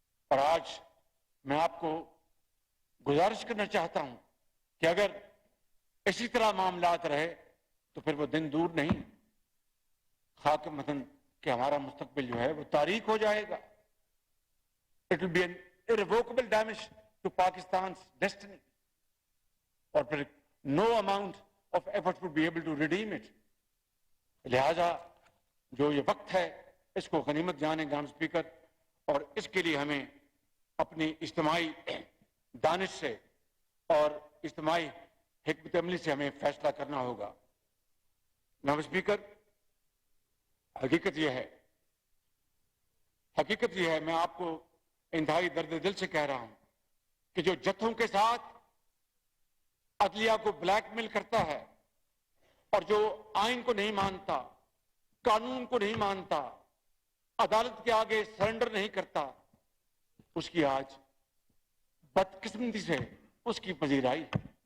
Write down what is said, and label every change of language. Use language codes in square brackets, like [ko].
[ur] اور آج میں آپ کو گزارش کرنا چاہتا ہوں کہ اگر اسی طرح معاملات رہے تو پھر وہ دن دور نہیں، خاک وطن کہ ہمارا مستقبل جو ہے وہ تاریک ہو جائے گا. [en] It will be an irrevocable damage to Pakistan's destiny, [ur] اور پھر [en] no amount of effort would be able to redeem it. [ur] لہذا جو یہ وقت ہے اس کو غنیمت جانیں جناب اسپیکر، اور اس کے لیے ہمیں اپنی اجتماعی دانش سے اور اجتماعی حکمت عملی سے ہمیں فیصلہ کرنا ہوگا. جناب اسپیکر، حقیقت یہ ہے میں آپ کو انتہائی درد دل سے کہہ رہا ہوں کہ جو جتھوں کے ساتھ عدلیہ کو بلیک میل کرتا ہے اور جو آئین کو نہیں مانتا، قانون کو نہیں مانتا، عدالت کے آگے سرنڈر نہیں کرتا، اس کی آج بدقسمتی سے اس کی پذیرائی ہے.